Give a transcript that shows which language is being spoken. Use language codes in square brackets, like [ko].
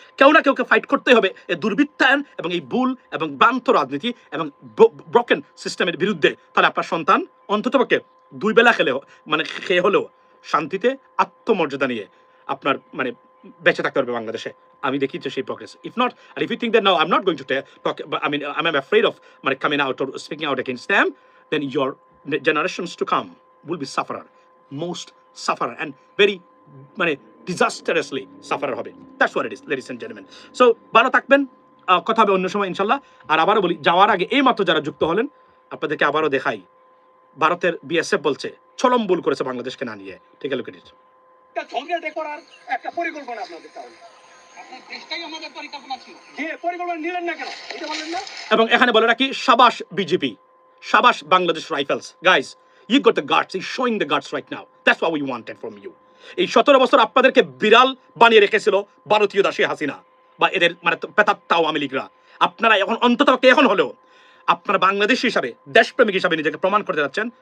[bn] কেউ না কেউকে ফাইট করতে হবে এই দুর্বৃত্তায়ন এবং এই ভুল এবং ভ্রান্ত রাজনীতি এবং ব্রোকেন সিস্টেমের বিরুদ্ধে। তাহলে আপনার সন্তান অন্ততপক্ষে 2 বেলা মানে খেয়ে হলেও শান্তিতে আত্মমর্যাদা নিয়ে আপনার মানে বেঁচে থাকতে পারবে বাংলাদেশে। আমি দেখি যে সেই progress. [en] If not, আর if you think that now I am not going to talk, I mean I'm afraid of মানে coming out or speaking out against them, then your generations to come will be sufferer, most sufferer, and very মানে disastrously sufferer হবে। That's what it is, ladies and gentlemen. [bn] So ভালো থাকবেন, কথা হবে অন্য সময় ইনশাল্লাহ। আর আবারও বলি, যাওয়ার আগে এই মাত্র যারা যুক্ত হলেন আপনাদেরকে আবারও দেখাই, ভারতের বিএসএফ বলছে ছলম ভুল করেছে বাংলাদেশকে না নিয়ে। ঠিক আছে, লোকের একটা ঝগড়া করার একটা পরিকল্পনা আপনাদের তাহলে আপনার দেশটাই আমাদের পরিকল্পনা ছিল। যে পরিকল্পনা নিলেন না কেন এটা বলেন না? এবং এখানে বলে রাখি, শাবাশ BJP, শাবাশ Bangladesh rifles. [en] Guys, you got the guts, you're showing the guts right now. That's what we wanted from you. [bn] এই 17 বছর আপনাদেরকে বিড়াল বানিয়ে রেখেছিল ভারতীয় দাসী হাসিনা বা এদের মানে পেতাত্তা আওয়ামী লীগরা। আপনারা এখন অন্তত এখন হলেও আপনারা বাংলাদেশী হিসাবে, দেশপ্রেমিক হিসাবে নিজেকে প্রমাণ করতে যাচ্ছেন।